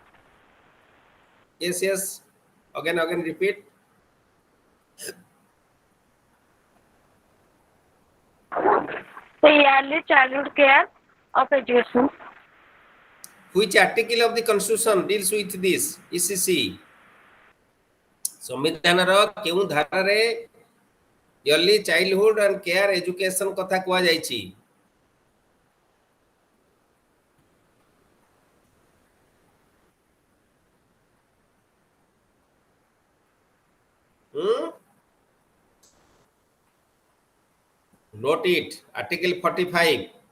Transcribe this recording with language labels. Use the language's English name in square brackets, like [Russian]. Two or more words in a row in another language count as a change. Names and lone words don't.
[English] Yes. Again, repeat. The early childhood care of education. Which article of the Constitution deals with this? ECC. [Odia] ସମ୍ବିଧାନର କେଉ ଧାରାରେ [English] early childhood and care education [Odia] କଥା କୁଆ ଜାୟଛି [English] Note it. Article 45.